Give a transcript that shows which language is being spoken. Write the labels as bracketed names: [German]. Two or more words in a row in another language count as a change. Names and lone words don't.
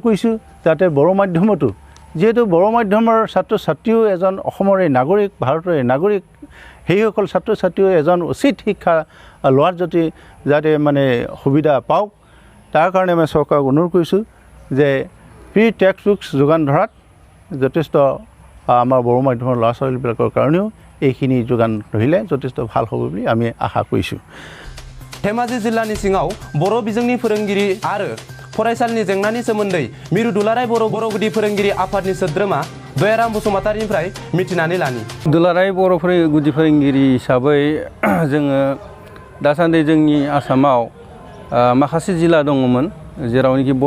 [Assamese] কৰিছোঁ যাতে বড়ো মাধ্যমতো যেহেতু বড়ো মাধ্যমৰ ছাত্ৰ ছাত্ৰীও এজন অসমৰে নাগৰিক ভাৰতৰে নাগৰিক সেইসকল ছাত্ৰ ছাত্ৰীও এজন উচিত শিক্ষা লোৱাৰ যাতে মানে সুবিধা পাওক তাৰ কাৰণে মই চৰকাৰক অনুৰোধ কৰিছোঁ যে [English] free text books [Assamese] যোগান ধৰাত যথেষ্ট আমাৰ বড়ো মাধ্যমৰ ল'ৰা ছোৱালীবিলাকৰ কাৰণেও এইখিনি যোগান ধৰিলে যথেষ্ট ভাল হ'ব বুলি আমি আশা কৰিছোঁ [Bodo] धेमाजि जिल्लानि सिङाव बर' बिजोंनि फोरोंगिरि आरो फरायसालिनि जेंनानि सोमोन्दै मिरु दुलाराय बर' गुदि फोरोंगिरि आफादनि सोद्रोमा दयाराम बसुमतारिनिफ्राय मिथिनानै लानि दुलाराय बर' गुदि फोरोंगिरि हिसाबै जोङो दासान्दि जोंनि आसामाव माखासे जिल्ला दङमोन जेरावनोखि बर'